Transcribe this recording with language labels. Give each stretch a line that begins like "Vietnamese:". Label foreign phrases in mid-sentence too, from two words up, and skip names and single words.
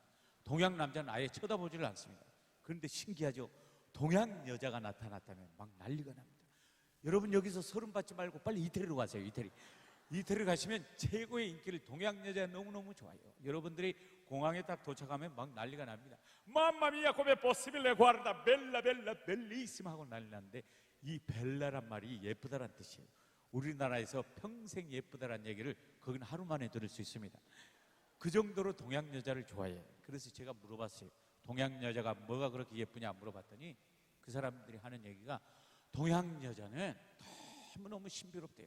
Korean: 동양 남자는 아예 쳐다보지를 않습니다. 그런데 신기하죠. 동양 여자가 나타났다면 막 난리가 납니다. 여러분 여기서 서름 받지 말고 빨리 이태리로 가세요. 이태리 가시면 최고의 인기를 동양 여자 너무너무 좋아요. 여러분들이 공항에 딱 도착하면 막 난리가 납니다.
Italian: mamma mia come possibile guarda bella bella bellissima
Korean: 하고 난리 나는데 이 벨라란 말이 예쁘다란 뜻이에요. 우리나라에서 평생 예쁘다란 얘기를 거기는 하루 만에 들을 수 있습니다. 그 정도로 동양 여자를 좋아해요. 그래서 제가 물어봤어요. 동양 여자가 뭐가 그렇게 예쁘냐 물어봤더니 그 사람들이 하는 얘기가 동양 여자는 너무너무 신비롭대요.